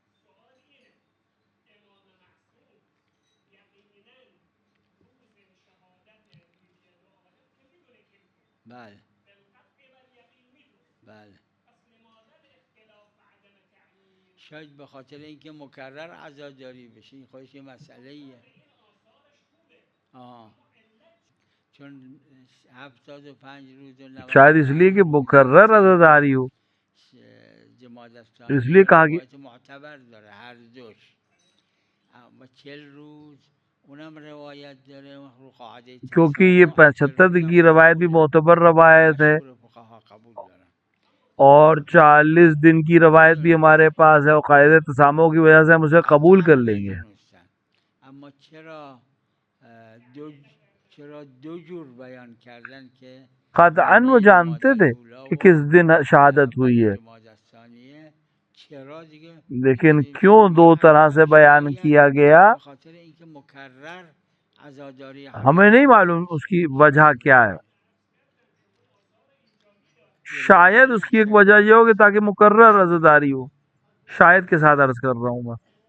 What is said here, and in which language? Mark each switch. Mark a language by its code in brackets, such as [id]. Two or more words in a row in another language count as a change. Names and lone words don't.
[fa] بله بله شاید به خاطر اینکه مکرر عزاداری بشه، این خودش یه مسئله ایه. چون 75 روز و 90 [ur] شاید اس لیے کہ مکرر عزاداری ہو، اس لیے کہا گیا [fa] روایت معتبر داره هر دوش اما 40 روز اونم روایت داره رو قاعده [ur] کیونکہ یہ 75 کی روایت بھی معتبر روایت ہے [fa] مشهور فقها قبول دارن [ur] اور 40 دن کی روایت بھی ہمارے پاس ہے اور قاعدہ تسامح کی وجہ سے ہم اسے قبول کر لیں گے. [fa] اما چرا دو جور بیان کردن که [ur] قطعاً وہ جانتے تھے کہ کس دن شہادت ہوئی ہے، [fa] چرا دیگه [ur] لیکن کیوں دو طرح سے بیان کیا گیا [fa] به خاطر اینکه مکرر عزاداری [ur] ہمیں نہیں معلوم اس کی وجہ کیا ہے. شاید اس کی ایک وجہ یہ ہوگی تاکہ مقرر عزاداری ہو، شاید کے ساتھ عرض کر رہا ہوں میں.